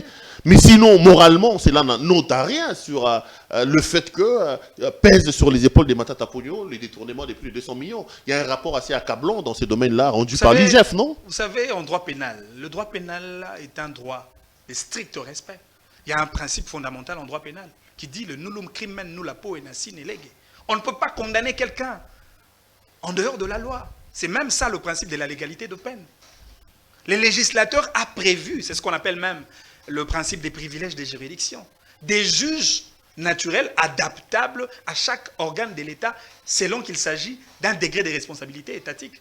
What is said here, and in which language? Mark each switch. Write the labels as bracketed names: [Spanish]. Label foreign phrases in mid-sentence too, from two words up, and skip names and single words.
[French] Mais sinon, moralement, cela n'ôte à rien sur le fait que pèse sur les épaules des Matata Pogno les détournements de plus de 200 millions. Il y a un rapport assez accablant dans ces domaines-là, rendu par l'IGF, non? Vous savez, en droit pénal, le droit pénal est un droit de strict respect. Il y a un principe fondamental en droit pénal qui dit le [Latin] nullum crimen nulla poena sine lege. [French] On ne peut pas condamner quelqu'un en dehors de la loi. C'est même ça le principe de la légalité de peine. Le législateur a prévu, c'est ce qu'on appelle même le principe des privilèges des juridictions. Des juges naturel, adaptable à chaque organe de l'État, selon qu'il s'agit d'un degré de responsabilité étatique.